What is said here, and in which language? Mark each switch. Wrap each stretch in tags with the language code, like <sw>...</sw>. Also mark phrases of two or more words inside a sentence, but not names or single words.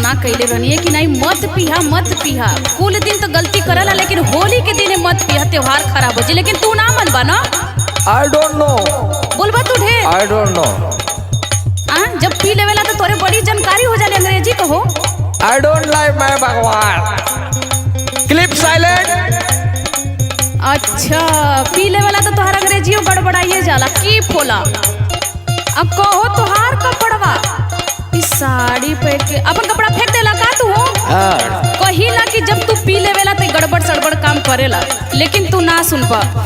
<bho>कैले रहनी कि नहीं मत पीहा कुल दिन तो गलती करला लेकिन होली के दिन मत पीहा त्योहार खराब हो जाए लेकिन तू ना मनबा ना।</bho> <en>I don't know</en> <bho>बोलबा तू ढेर</bho> <en>I don't know.</en> <bho>जब पी लेवेला तो तोरे बड़ी जानकारी हो जाले अंग्रेजी कहो।</bho> <en>I don't like my Bhagwan clip silent.</en> <bho>अच्छा पी लेवेला तो तोहार अंग्रेजियो गड़बड़ाइए जाला की फोला। अब कहो तोहार कपड़वा इस साड़ी पहन के अपन कपड़ा फेंक देला का तू हो। कहिला कि जब तू पी लेवेला तो गड़बड़ सड़बड़ काम करेला लेकिन तू ना सुनबा।</bho>